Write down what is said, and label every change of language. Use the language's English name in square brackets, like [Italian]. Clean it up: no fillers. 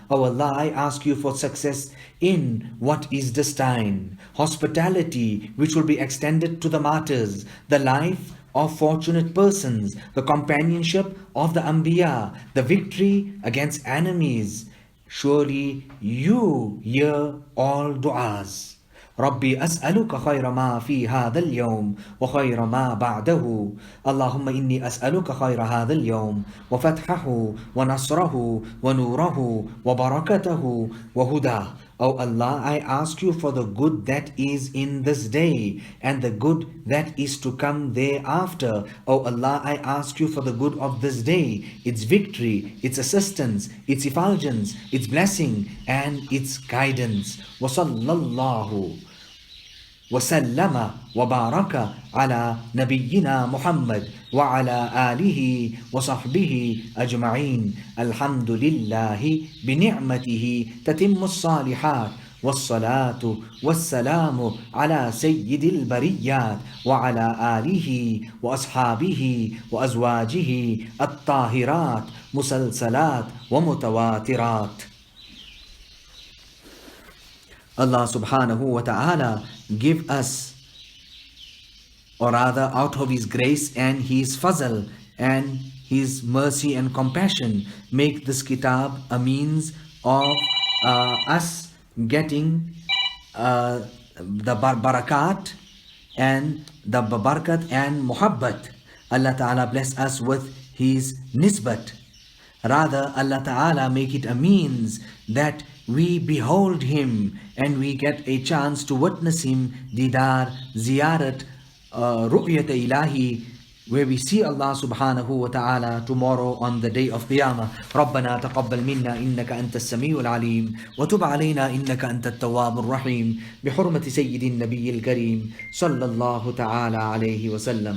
[English] Oh Allah, I ask you for success in what is destined, hospitality which will be extended to the martyrs, the life of fortunate persons, the companionship of the Anbiya, the victory against enemies. Surely you hear all du'as. [Arabic] ربي أسألك خير ما في هذا اليوم وخير ما بعده. اللهم إني أسألك خير هذا اليوم وفتحه ونصره ونوره وبركته وهداه. [English] O Allah, I ask you for the good that is in this day and the good that is to come thereafter. O Allah, I ask you for the good of this day, its victory, its assistance, its effulgence, its blessing and its guidance. [Arabic] Wasallallahu وسلم وبارك على نبينا محمد وعلى آله وصحبه أجمعين. الحمد لله بنعمته تتم الصالحات والصلاة والسلام على سيد البريات وعلى آله وأصحابه وأزواجه الطاهرات مسلسلات ومتواترات. [English] Allah subhanahu wa ta'ala give us, or rather out of His grace and His fazl and His mercy and compassion, make this kitab a means of us getting the barakat and the barakat and muhabbat. Allah ta'ala bless us with His nisbat. Rather, Allah Ta'ala make it a means that we behold Him and we get a chance to witness Him, Didar, Ziyarat, Ru'yat Ilahi, where we see Allah subhanahu wa ta'ala tomorrow on the day of Qiyamah. [Arabic] ربنا تقبل منا إنك أنت السميع العليم وتب علينا إنك أنت التواب الرحيم بحرمة سيد النبي الكريم صلى الله تعالى عليه وسلم.